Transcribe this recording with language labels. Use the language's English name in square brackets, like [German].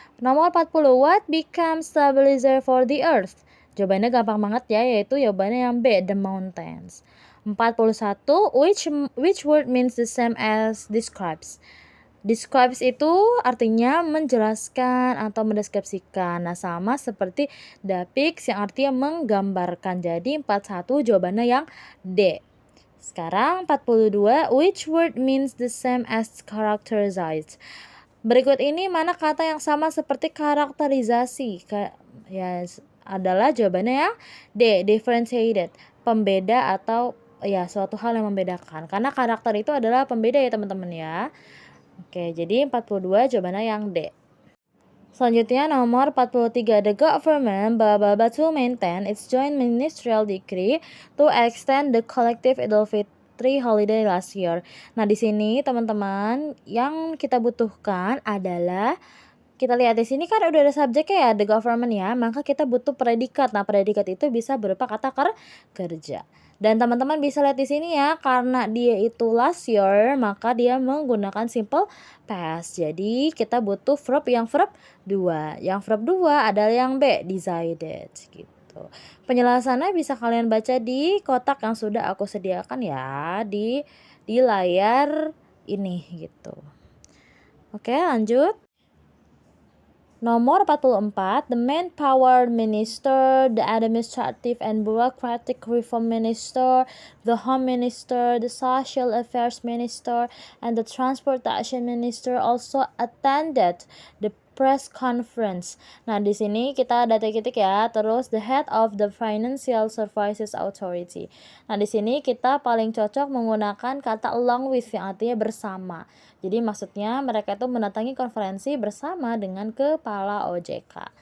[Indonesian] Nomor 40, [English] what becomes stabilizer for the earth? [Indonesian] Jawabannya gampang banget ya, yaitu jawabannya yang B, [English] the mountains. 41, which word means the same as describes? [Indonesian] Describes itu artinya menjelaskan atau mendeskripsikan. Nah, sama seperti depicts yang artinya menggambarkan. Jadi 41 jawabannya yang D. Sekarang 42, [English] which word means the same as characterized? [Indonesian] Berikut ini mana kata yang sama seperti karakterisasi? Ya, adalah jawabannya yang D, differentiated, pembeda atau ya suatu hal yang membedakan. Karena karakter itu adalah pembeda ya teman-teman ya. Oke, jadi 42 jawabannya yang D. Selanjutnya nomor 43. [English] The government to maintain its joint ministerial decree to extend the collective Idul Fitri holiday last year. [Indonesian] Nah, di sini teman-teman yang kita butuhkan adalah kita lihat di sini kan udah ada subjeknya ya, the government ya, maka kita butuh predikat. Nah, predikat itu bisa berupa kata kerja. Dan teman-teman bisa lihat di sini ya, karena dia itu last year, maka dia menggunakan simple past. Jadi kita butuh verb 2. Yang verb 2 adalah yang B, decided gitu. Penjelasannya bisa kalian baca di kotak yang sudah aku sediakan ya di layar ini gitu. Oke, lanjut. Nomor 44, [English] the manpower minister, the administrative and bureaucratic reform minister, the home minister, the social affairs minister, and the transportation minister also attended the press conference. [Indonesian] Nah, di sini kita ada titik ya. Terus [English] the head of the Financial Services Authority. [Indonesian] Nah, di sini kita paling cocok menggunakan kata along with yang artinya bersama. Jadi maksudnya mereka itu mendatangi konferensi bersama dengan kepala OJK.